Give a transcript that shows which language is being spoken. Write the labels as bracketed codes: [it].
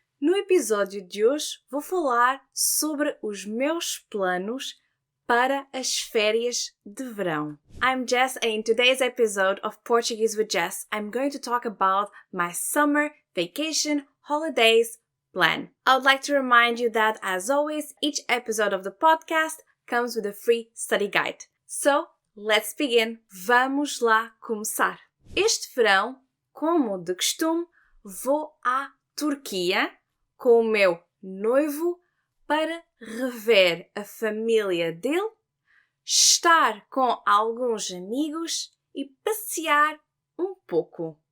[pt] No episódio de hoje vou falar sobre os meus planos para as férias de verão. [en] I'm Jess and in today's episode of Portuguese with Jess, I'm going to talk about my summer vacation holidays plan. I would like to remind you that, as always, each episode of the podcast comes with a free study guide. So, let's begin! [pt] Vamos lá começar! Este verão, como de costume, vou à Turquia com o meu noivo para rever a família dele, estar com alguns amigos e passear um pouco.